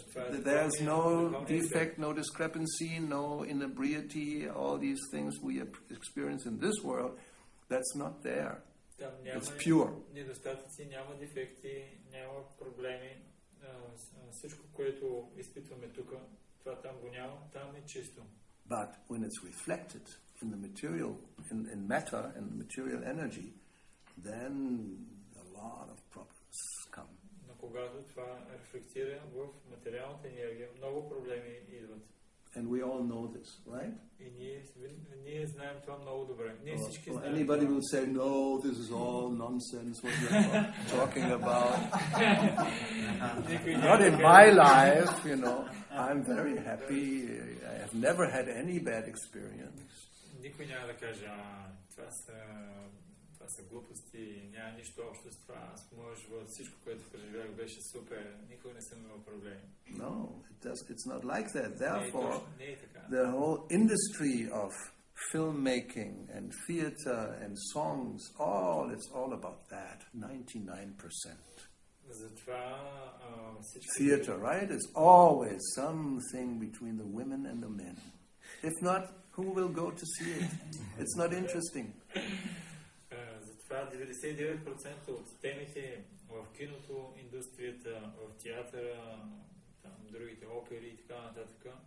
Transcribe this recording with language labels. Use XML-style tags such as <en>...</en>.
<en>There's no defect, no discrepancy, no inebriety. All these things we experience in this world, that's not there. It's pure.</en> <bg>Недостатъци, няма дефекти, няма проблеми. Всичко, което изпитваме тук, това там го няма, там е чисто.</bg> <en>But when it's reflected in the material, in matter and material energy, then a lot of problems come.</en> <bg>Но когато това рефлектира в материалната енергия, много проблеми идват.</bg> <en>And we all know this, right?</en> <bg>И ние знаем това много добре. Ние всички знаем.</bg> <en>Anybody will say, no, this is all nonsense, what you're talking about. Not in my life, I'm very happy. I have never had any bad experience.</en> <bg>Никой няма да каже, това са глупости, няма нищо общо с това. Аз по моя живот всичко, което преживях, беше супер. Никога не съм имал проблеми.</bg> <en>No, it's not like that. Therefore, the whole industry of filmmaking and theater and songs, it's all about that, 99%.</en> <bg>Затова всички...</bg> <en>Theater, right? It's always something between the women and the men. If not, who will go to see it? It's not interesting.</en> <bg>Затова 99% от темите в киното, индустрията, в театъра, там другите опери и така нататък.</bg>